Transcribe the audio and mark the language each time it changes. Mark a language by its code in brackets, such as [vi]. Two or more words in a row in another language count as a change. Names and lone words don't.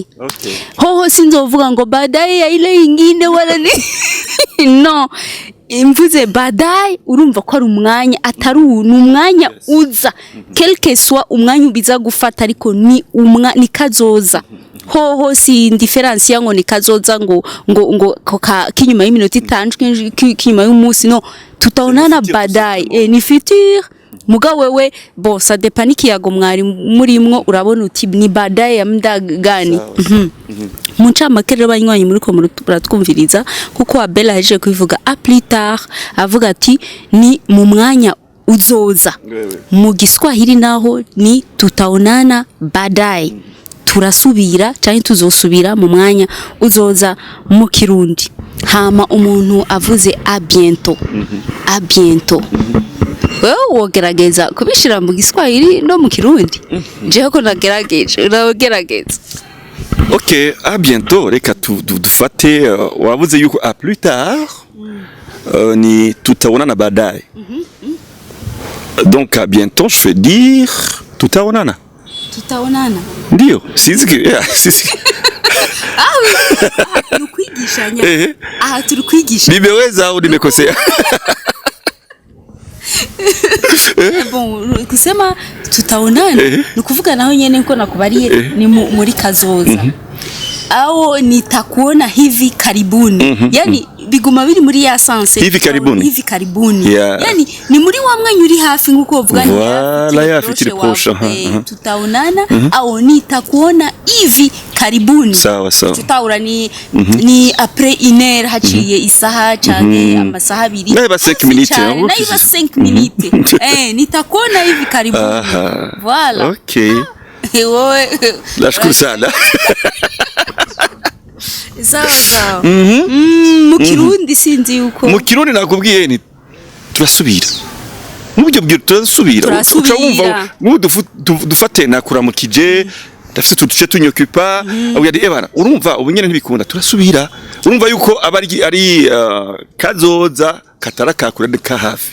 [en] Okay. [rn] Hoho sinzovuga ngo [sw] baadaye ya ile ingine wala ni no. [rn] Imvuze baadaye urumva ko ari umwanya atari umwanya uza. [fr] Quelque soit [rn] umwanya ubiza gufata ariko ni kazoza. Hoho si difference yango ni kazoza ngo kinyuma y'iminota 5 kinyuma y'umunsi no [sw] tutaonana baadaye [rn] ni futur. Muga wewe bo [fr] ça dépend [rn] ikiyago mwari murimwo urabona uti ni [sw] baadaye ya muda gani. [rn] Munca makere banywanyi muri ko muratwumviriza kuko Abel aje kubivuga [fr] à plus tard [rn] avuga ati ni mu mwanya uzoza. Mu Giswahili naho ni [sw] tutaonana baadaye. [rn] Turasubira cyane tuzosubira mu mwanya uzoza mu Kirundi. Hama umuntu avuze [fr] à bientôt. À bientôt. [rn] Wogerageza kubishira mu Giswahili no mu Kirundi. Jewe ko nagerageza. [fr] Ok, à bientôt. [rn] Reka dufate wavuze yuko [fr] à plus tard [rn] ni [sw] tutaonana baadaye. [fr] Donc à bientôt je vais dire tutaonana. [sw] Tutaonana. Ndio, siziki. [rn] Turukwigishanya. Turukwigishanya. [sw] Nimeweza au nimekosea? [rn] Bon, [sw] kusema tutaonana [rn] nukuvuga naho nyene nko nakubariye ni muri kazoza. [sw] Au nitakuona hivi karibuni. [rn] Yani biguma biri muri ya sense [sw] hivi karibuni. [rn] Yani ni muri wa mwanya uri hafi nkuko uvuga ni [fr] voilà ya futur proche. [sw] Tutaonana au nitakuona hivi karibuni. Sawa. [rn] Tutaura ni [fr] après une heure [rn] haciye isaha cyane amasaha abiri. Naiba 5 minutes. Naiba 5 minutes. [sw] Nitakuona hivi karibuni. [fr] Voilà. [sw] Okay. Nashukuru sana. Sawa. [rn] Mu Kirundi sinzi yuko. Mu Kirundi nakubwiye ni turasubira. Mubyo byo turasubira. Uca wumva dufate nakuramukije dafite tuduce tunyokupa uyari ebana urumva ubunyene ntibikunda turasubira. Urumva yuko ari kazoza katarakakura ka hafi.